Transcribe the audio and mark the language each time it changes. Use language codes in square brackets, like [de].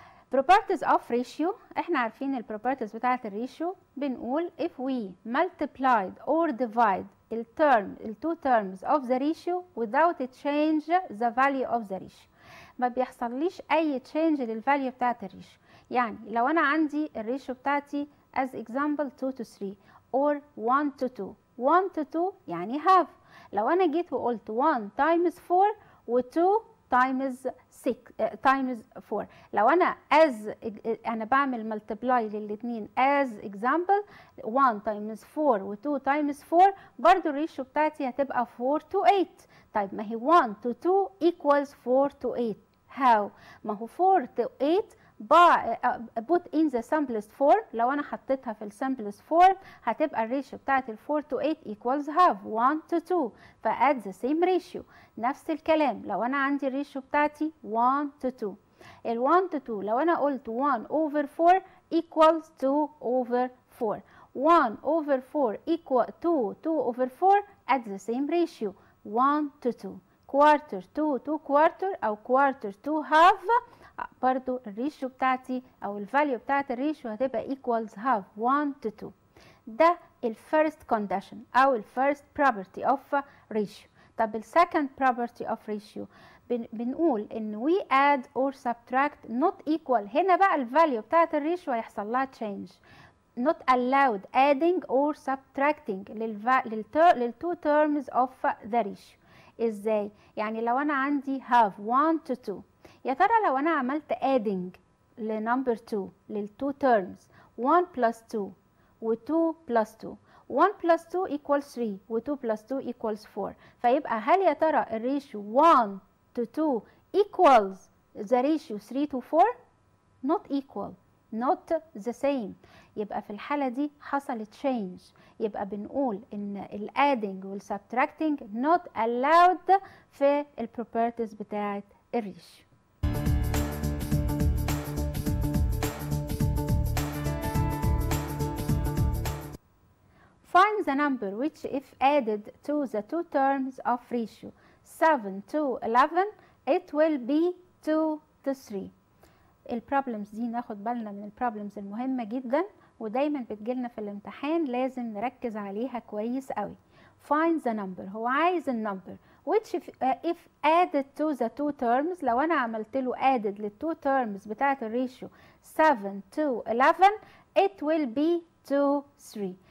[en] properties of ratio، [ar] احنا عارفين ال properties بتاعت الريشيو. [en] بنقول if we multiplied or divide ال two terms of the ratio without change the value of the ratio، [ar] ما بيحصليش اي change للفاليو بتاعت الريشيو. يعني لو انا عندي الريشيو بتاعتي [en] as example 2 to 3 or 1 to 2. 1 to 2 يعني half. [ar] لو انا جيت وقلت 1 times 4 و 2 times 6 times 4، لو انا انا بعمل multiply للاثنين [en] as example 1 times 4 و 2 times 4، [ar] برضو الريشيو بتاعتي هتبقى 4 to 8. طيب ما هي [en] 1 to 2 equals 4 to 8. how؟ ما هو 4 to 8 put in the simplest form. [ar] لو انا حطيتها في simplest form هتبقى الريشيو بتاعت ال 4 to 8 equals half 1 to 2، [en] فadd the same ratio. [ar] نفس الكلام لو انا عندي الريشيو بتاعتي 1 to 2. [en] ال 1 to 2 لو انا قلت 1 over 4 equals 2 over 4. 1 over 4 equal 2 over 4 at the same ratio 1 to 2. quarter 2 to quarter او quarter to half، برضو الريشيو بتاعتي او الفاليو بتاعت الريشيو هتبقى equals half 1 to 2. [ar] ده الفيرست كونديشن او الفيرست [en] property of ratio. [ar] طب السكند property of ratio بنقول ان [en] we add or subtract not equal. [ar] هنا بقى الفاليو بتاعت الريشيو هيحصل لها change. [en] not allowed adding or subtracting للتو terms of the ratio. [ar] ازاي؟ يعني لو انا عندي have 1 to 2، يا ترى [en] لو انا عملت adding لنمبر 2 للتو terms 1 plus 2 و 2 plus 2، 1 plus 2 equals 3 و 2 plus 2 equals 4، فيبقى هل يا ترى الريشيو 1 to 2 equals the ratio 3 to 4؟ not equal، not the same. [ar] يبقى في الحالة دي حصل change. يبقى بنقول ان ال adding وال subtracting [en] not allowed [ar] في ال properties بتاعت الريشيو. [en] Find the number which if added to the two terms of ratio 7 to 11 it will be 2 to 3. [ar] البروبلمز دي ناخد بالنا من البروبلمز المهمة جدا ودايما بتجيلنا في الامتحان، لازم نركز عليها كويس قوي. [en] Find the number، [ar] هو عايز النمبر [en] which if added to the two terms، لو انا عملت له added للتو terms بتاعت الريشيو 7 to 11 it will be 2 3.